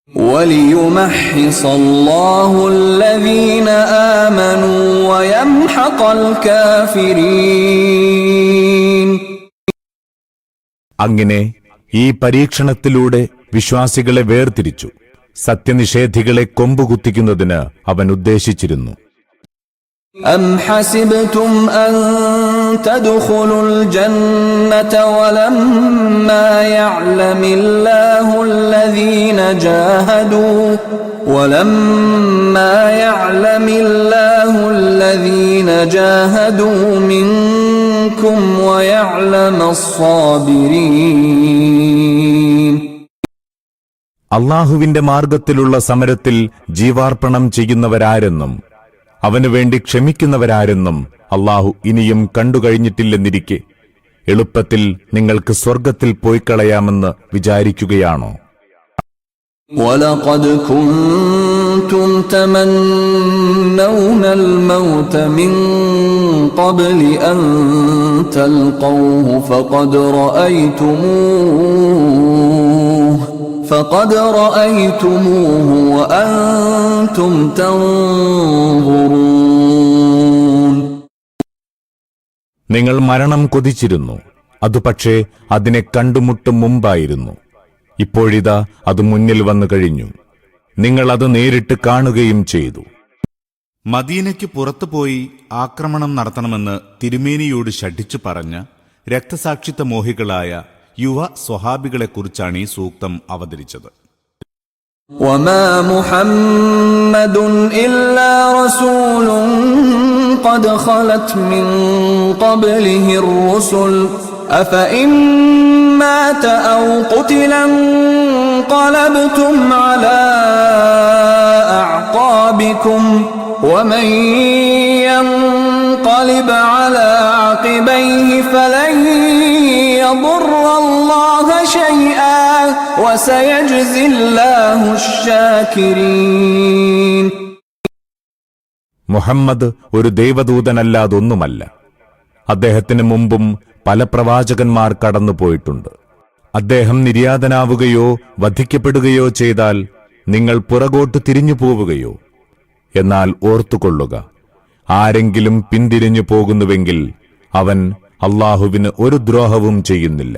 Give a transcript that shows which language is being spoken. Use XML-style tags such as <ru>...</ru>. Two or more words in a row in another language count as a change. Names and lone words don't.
<ar>وَلِيُمَحِّصَ اللَّهُ الَّذِينَ آمَنُوا وَيَمْحَقَ الْكَافِرِينَ.</ar> <ml>അങ്ങനെ ഈ പരീക്ഷണത്തിലൂടെ വിശ്വാസികളെ വേർതിരിച്ചു. സത്യനിഷേധികളെ കൊമ്പുകുത്തിക്കുന്നതിന് അവൻ ഉദ്ദേശിച്ചിരുന്നു.</ml> <ar>أَمْ حَسِبْتُمْ أَن تَدْخُلُوا الْجَنَّةَ وَلَمَّا يَعْلَمِ اللَّهُ الَّذِينَ جَاهَدُوا مِنكُمْ وَيَعْلَمَ الصَّابِرِينَ.</ar> <ml>അല്ലാഹുവിന്റെ മാർഗത്തിലുള്ള സമരത്തിൽ ജീവാർപ്പണം ചെയ്യുന്നവരാരെന്നും അവനുവേണ്ടി ക്ഷമിക്കുന്നവരാരെന്നും അല്ലാഹു ഇനിയും കണ്ടുകഴിഞ്ഞിട്ടില്ലെന്നിരിക്കെ എളുപ്പത്തിൽ നിങ്ങൾക്ക് സ്വർഗ്ഗത്തിൽ പോയിക്കളയാമെന്ന് വിചാരിക്കുകയാണോ?</ml> <ar>وَلَقَدْ كُنْتُمْ تَمَنَّوْنَ الْمَوْتَ مِنْ قَبْلِ أَنْ تَلْقَوْهُ فَقَدْ رَأَيْتُمُوهُ وَأَنْتُمْ تَنْظُرُونَ.</ar> <ml>നിങ്ങൾ മരണം കൊതിച്ചിരുന്നു, അതു പക്ഷേ അതിനെ കണ്ടുമുട്ടും മുമ്പായിരുന്നു. ഇപ്പോഴിതാ അത് മുന്നിൽ വന്നു കഴിഞ്ഞു. നിങ്ങൾ അത് നേരിട്ട് കാണുകയും ചെയ്തു. മദീനയ്ക്ക് പുറത്തുപോയി ആക്രമണം നടത്തണമെന്ന് തിരുമേനിയോട് ശഠിച്ചു പറഞ്ഞ രക്തസാക്ഷിത്വ മോഹികളായ യുവ സ്വഹാബികളെക്കുറിച്ചാണ് ഈ സൂക്തം അവതരിച്ചത്.</ml> <ar>وَمَا مُحَمَّدٌ إِلَّا رَسُولٌ قَدْ خَلَتْ مِنْ قَبْلِهِ الرُّسُلُ أَفَإِنْ مَاتَ أَوْ قُتِلَ انقَلَبْتُمْ عَلَى أَعْقَابِكُمْ وَمَنْ يَنقَلِبْ عَلَى عَقِبَيْهِ فَلَنْ يَضُرَّ اللَّهَ شَيْئًا وَسَيَجْزِي اللَّهُ الشَّاكِرِينَ.</ar> <ml>മുഹമ്മദ് ഒരു ദൈവദൂതനല്ലാതൊന്നുമല്ല. അദ്ദേഹത്തിന് മുമ്പും പല പ്രവാചകന്മാർ കടന്നുപോയിട്ടുണ്ട്. അദ്ദേഹം നിര്യാതനാവുകയോ വധിക്കപ്പെടുകയോ ചെയ്താൽ നിങ്ങൾ പുറകോട്ട് തിരിഞ്ഞു പോവുകയോ? എന്നാൽ ഓർത്തുകൊള്ളുക, ആരെങ്കിലും പിന്തിരിഞ്ഞു പോകുന്നുവെങ്കിൽ അവൻ അല്ലാഹുവിന് ഒരു ദ്രോഹവും ചെയ്യുന്നില്ല.</ml>